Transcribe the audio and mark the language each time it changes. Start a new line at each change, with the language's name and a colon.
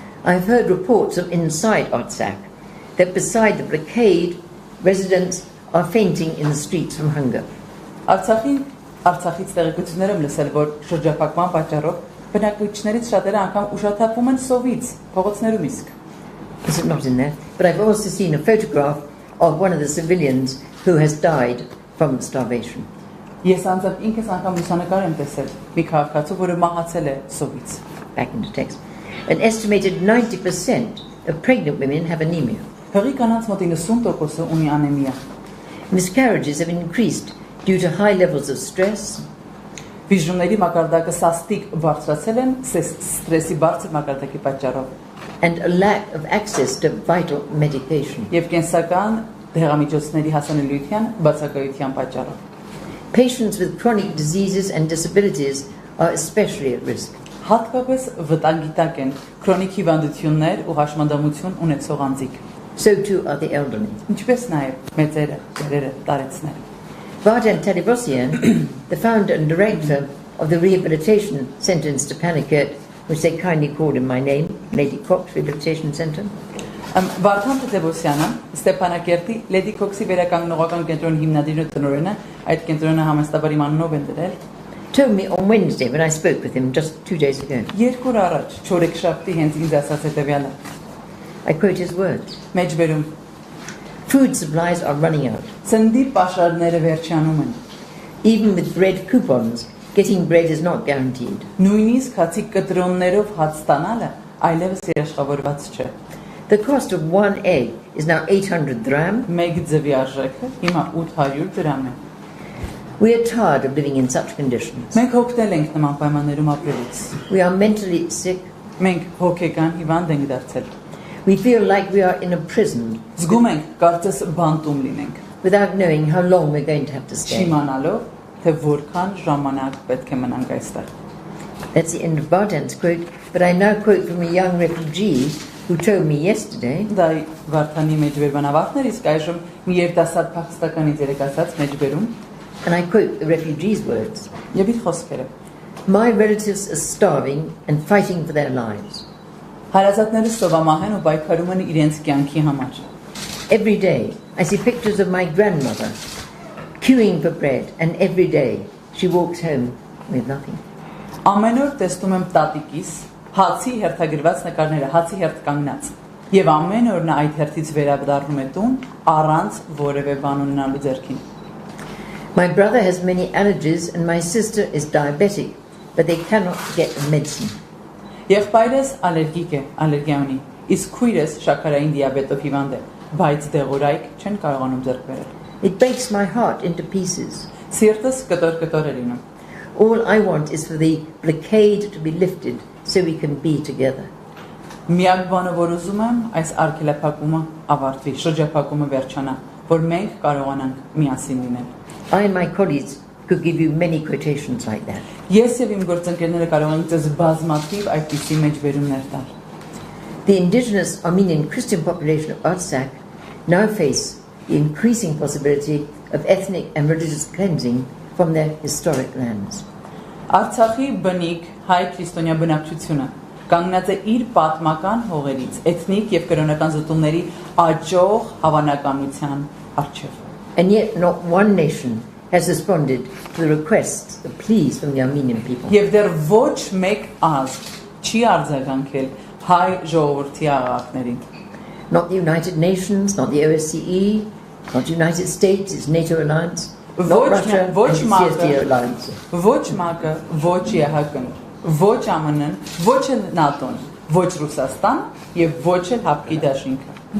English: I've heard reports of inside Artsakh that beside the blockade, residents are fainting in the streets from hunger.
Armenian: Artsakhից տեղեկություններ եմ լսել, որ շրջափակման պատճառով բնակիչներից շատերը անգամ ուշաթափվում են սովից, փողոցներում իսկ։
English: This is not in there, but I've also seen a photograph of one of the civilians who has died from starvation.
Armenian: Ես անձամբ ինքս անգամ լուսանկար եմ տեսել մի քաղաքացու, որը մահացել է սովից։
English: Back in the text. An estimated 90% of pregnant women have anemia.
Armenian: Հղի կանանց մոտ 90%-ը ունի անեմիա։
English: Miscarriages have increased due to high levels of stress.
Armenian: Վիժումների մակարդակը սաստիկ բարձրացել են ստրեսի բարձր մակարդակի պատճառով։
English: And a lack of access to vital medication.
Armenian: Եվ կենսական դեղամիջոցների հասանելիության բացակայության պատճառով։
English: Patients with chronic diseases and disabilities are especially at risk.
Armenian: Հատկապես վտանգի տակ են քրոնիկ հիվանդություններ ու հաշմանդամություն ունեցող անձիկ։
English: So too are the elderly.
Armenian: Ինչպես նաև մեծերը, ծերերը, տարեցները։
English: Տեր-Պետրոսյան, the founder and director of the rehabilitation center in Stepanakert, which they kindly called in my name, Lady Cox Rehabilitation Center.
Armenian: Տեր-Պետրոսյանը Ստեփանակերտի Լեդի Քոքսի վերականգնողական կենտրոնի հիմնադիրն ու տնօրենը, այդ կենտրոնը համաստաբար իմ անունով են դրել։
English: Told me on Wednesday when I spoke with him just 2 days ago.
Armenian: Երկու օր առաջ, չորեքշաբթի հենց ինձ ասաց հետևյալը։
English: I quote his words.
Armenian: Մեջ բերում։
English: Food supplies are running out.
Armenian: Ցնդի պաշարները վերջանում են։
English: Even with bread coupons, getting bread is not guaranteed.
Armenian: Նույնիսկ հացի կտրոններով հաց ստանալը այլևս երաշխավորված չէ։
English: The cost of one egg is now 800 dirham.
Armenian: Մեկ ձվի արժեքը հիմա 800 դրամ է։
English: We are tired of living in such conditions.
Armenian: Մենք հոգնել ենք նման պայմաններում ապրելուց։
English: We are mentally sick.
Armenian: Մենք հոգեկան հիվանդ ենք դարձել։
English: We feel like we are in a prison.
Armenian: Զգում ենք, կարծես բանտում լինենք։
English: Without knowing how long we're going to have to stay.
Armenian: Չիմանալով, թե որքան ժամանակ պետք է մնանք այստեղ։
English: That's the end of Bardan's quote, but I now quote from a young refugee who told me yesterday.
Armenian: Դա Վարդանի մեջ վերբան ավարտներ, իսկ այժմ մի երիտասարդ փախստականից երեկացած մեջ բերում։
English: And I quote the refugee's words.
Armenian: Եվ իր խոսքերը։
English: My relatives are starving and fighting for their lives.
Armenian: Հարազատները սովամահ են ու պայքարում են իրենց կյանքի համար։
English: Every day I see pictures of my grandmother queuing for bread, and every day she walks home with nothing.
Armenian: Ամեն օր տեսնում եմ տատիկիս հացի հերթագրված նկարները, հացի հերթ կանգնած։ Եվ ամեն օր նա այդ հերթից վերադառնում է տուն առանց որևէ բան ունենալու ձեռքին։
English: My brother has many allergies and my sister is diabetic, but they cannot get medicine.
Armenian: Եղբայրս ալերգիկ է, ալերգիա ունի, իսկ քույրս շաքարային դիաբետով հիվանդ է, բայց դեղորայք չեն կարողանում ձեռք բերել։
English: It breaks my heart into pieces.
Armenian: Սիրտս կտոր է լինում։
English: All I want is for the blockade to be lifted so we can be together.
Armenian: Միակ բանը, որ ուզում եմ, այս արգելափակումը ավարտվի, շրջափակումը վերջանա, որ մենք կարողանանք միասին լինել։
English: I and my colleagues could give you many quotations like that.
Armenian: Ես եւ իմ գործընկերները կարող ենք ձեզ բազմաթիվ այդպիսի մեջբերումներ տալ։
English: The indigenous Armenian Christian population of Artsakh now face the increasing possibility of ethnic and religious cleansing from their historic lands.
Armenian: Արցախի բնիկ հայ քրիստոնյա բնակչությունը կանգնած է իր պատմական հողերից, էթնիկ եւ կրոնական զտումների աճող հավանականության առջեւ։
English: And yet not one nation has responded to the requests, the pleas from the Armenian people.
Armenian: Եվ դեռ ոչ մեկ ազգ չի արձագանքել հայ ժողովրդի աղաղակներին։
English: Not the United Nations, not the OSCE, not the United States, its NATO alliance, not Russia, and the CSTO alliance.
Armenian: Ոչ ՄԱԿ-ը, ոչ ԵՀԿ-ն, ոչ ԱՄՆ-ն, ոչ ՆԱՏՕ-ն, ոչ Ռուսաստան եւ ոչ էլ Հապկի դաշինքը։